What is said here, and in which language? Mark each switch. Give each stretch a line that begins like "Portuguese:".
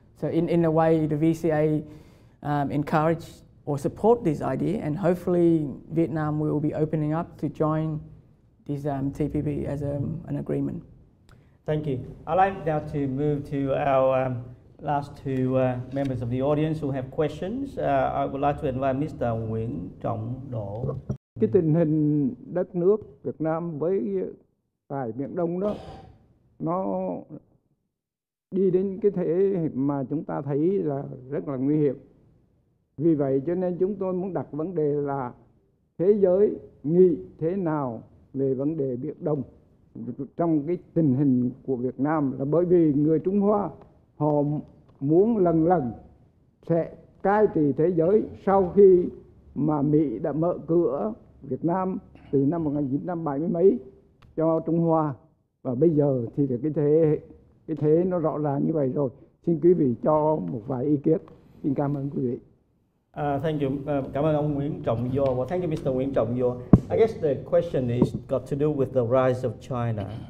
English: So in a way, the VCA encourage or support this idea, and hopefully Vietnam will be opening up to join this TPP as an agreement. Thank you. I'd like now to move to our last two members of the audience who have questions. I would like to invite Mr. Nguyễn Trọng Độ.
Vietnamese: Cái tình hình đất nước Việt Nam với tại Biển Đông đó, nó đi đến cái thế mà chúng ta thấy là rất là nguy hiểm. Vì vậy cho nên chúng tôi muốn đặt vấn đề là thế giới nghĩ thế nào về vấn đề Biển Đông trong cái tình hình của Việt Nam, là bởi vì người Trung Hoa họ muốn lần lần sẽ cai trị thế giới sau khi mà Mỹ đã mở cửa Việt Nam từ năm 1970 mấy cho Trung Hoa, và bây giờ thì cái thế nó rõ ràng như vậy rồi. Xin quý vị cho một vài ý kiến. Xin cảm ơn quý vị.
English: Thank you.
Vietnamese: Cảm ơn ông Nguyễn Trọng Do.
English: Well, thank you, Mr. Nguyễn Trọng Do. I guess the question is got to do with the rise of China.